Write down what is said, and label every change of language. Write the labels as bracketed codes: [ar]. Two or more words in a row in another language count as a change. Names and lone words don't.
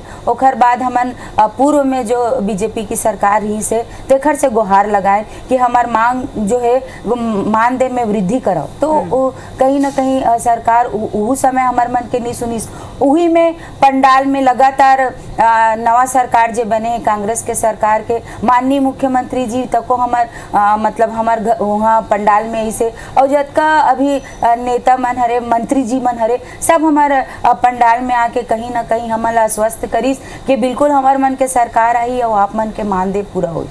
[hne] ओखर बाद हमन पूर्व में जो बीजेपी की सरकार रही से तेखर से गुहार लगाए कि हमार मांग जो है वो मानदेय में वृद्धि करो। तो कहीं ना कहीं सरकार उस समय हमार मन के नहीं सुनी। उही में पंडाल में लगातार नवा सरकार जे बने है कांग्रेस के सरकार के माननीय मुख्यमंत्री जी तको हमार मतलब हमार वहाँ पंडाल में ऐसे और जतका अभी नेता मन हरे मंत्री जी मन हरे सब हमार पंडाल में आके कहीं ना कहीं हमला आश्वस्त करीस कि बिल्कुल हमार मन के सरकार आई और आप मन के मानदेय पूरा हो।